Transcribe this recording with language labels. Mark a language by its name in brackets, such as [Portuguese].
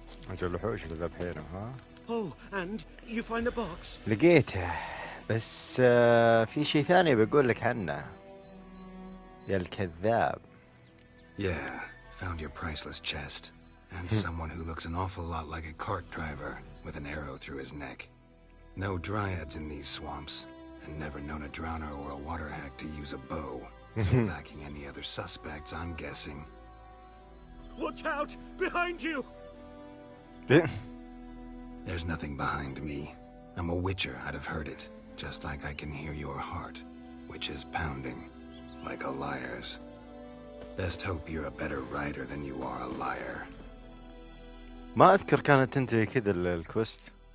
[Arabic] أجل الوحوش اللي ذبحينهم ها. [English] Oh, and you find the box? [Arabic] لقيته بس في شيء ثاني بقول لك عنه يا الكذاب. [English] Yeah, found your priceless chest. And someone who looks an awful lot like a cart driver with an arrow through his neck. No dryads in these swamps, and never known a drowner or a water hack to use a bow. So lacking any other suspects, I'm guessing. Watch out! Behind you! There's nothing behind me. I'm a witcher, I'd have heard it. Just like I can hear your heart, which is pounding, like a liar's. Best hope you're a better writer than you are a liar. [Arabic] ما أذكر كانت تنتهي كذا الكوست.